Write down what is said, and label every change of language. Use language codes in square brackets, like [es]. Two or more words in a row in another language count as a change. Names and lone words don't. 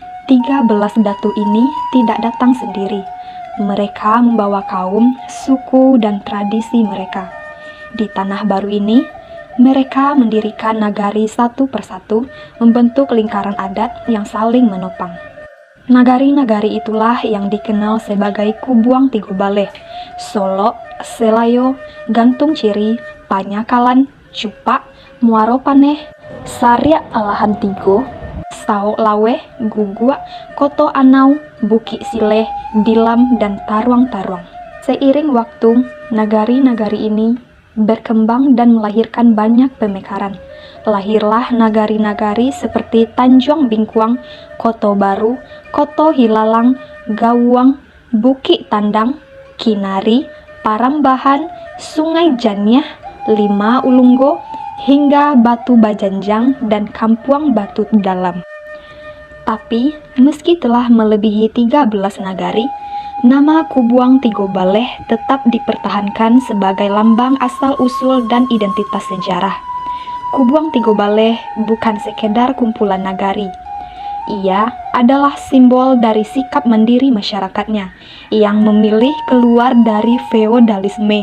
[id] 13 datu ini tidak datang sendiri. Mereka membawa kaum, suku, dan tradisi mereka. Di tanah baru ini, mereka mendirikan nagari satu persatu, membentuk lingkaran adat yang saling menopang. Nagari-nagari itulah yang dikenal sebagai Kubuang Tigo Baleh, Solo, Selayo, Gantung Ciri, Panyakalan, Cupak, Muaro Paneh, Saria Alahan Tigo, Sao Laweh, Gugua, Koto Anau, Bukit Sileh, Dilam, dan Taruang-Taruang. Seiring waktu, nagari-nagari ini berkembang dan melahirkan banyak pemekaran. Lahirlah nagari-nagari seperti Tanjung Bingkuang, Koto Baru, Koto Hilalang, Gawang, Bukit Tandang, Kinari, Parambahan, Sungai Janiah, Lima Ulunggo, hingga Batu Bajanjang dan Kampuang Batu Dalam. Tapi, meski telah melebihi 13 nagari, nama Kubuang Tigo Baleh tetap dipertahankan sebagai lambang asal-usul dan identitas sejarah. Kubuang Tigo Baleh bukan sekedar kumpulan nagari. Ia adalah simbol dari sikap mandiri masyarakatnya yang memilih keluar dari feodalisme.